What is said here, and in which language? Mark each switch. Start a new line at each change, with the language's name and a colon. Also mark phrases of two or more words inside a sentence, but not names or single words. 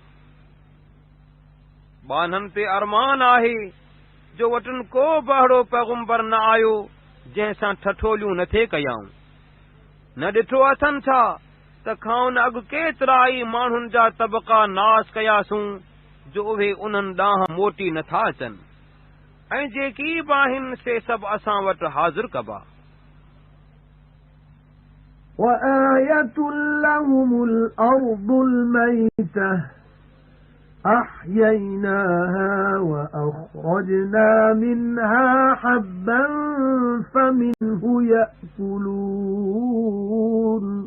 Sindhi: बाननि ते अरमान आहे जो वटनि को बहिड़ो पैगुंबर न आयो जंहिंसां ठठोलियूं न थे कयाऊं। न ॾिठो अथनि छा त खाउन अॻु केतिरा ई माण्हुनि जा तबक़ा नास कयासूं जो उहे उन्हनि ॾांहुं मोटी नथा अचनि ऐं जेकी बि आहिनि से सभु असां वटि हाज़िर कबा।
Arabic: وَآيَةٌ لَهُمُ الْأَرْضُ الْمَيْتَةُ أَحْيَيْنَاهَا وَأَخْرَجْنَا مِنْهَا حَبًّا فَمِنْهُ يَأْكُلُونَ